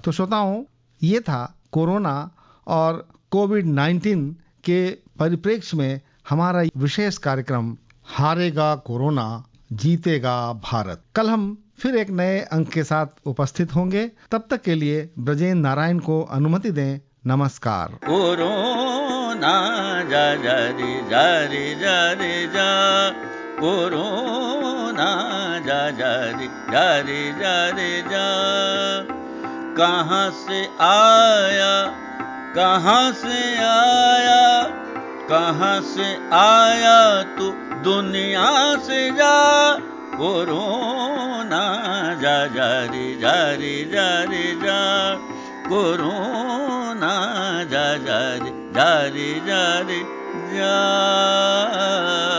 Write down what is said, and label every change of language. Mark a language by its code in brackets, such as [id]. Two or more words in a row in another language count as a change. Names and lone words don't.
[hi] तो श्रोताओं, ये था कोरोना और कोविड-19 के परिप्रेक्ष्य में हमारा विशेष कार्यक्रम हारेगा कोरोना जीतेगा भारत। कल हम फिर एक नए अंक के साथ उपस्थित होंगे। तब तक के लिए ब्रजेंद्र नारायण को अनुमति दें। नमस्कार। कोरोना जा जा रे जा रे जा रे जा, कोरोना जा जा रे जा रे जा रे जा, कहाँ से आया कहाँ से आया, कहाँ से आया तू दुनिया से जा, कोरोना जा जा रे जा रे जा रे जा, कोरोना जा जा रे जा रे जा रे जा।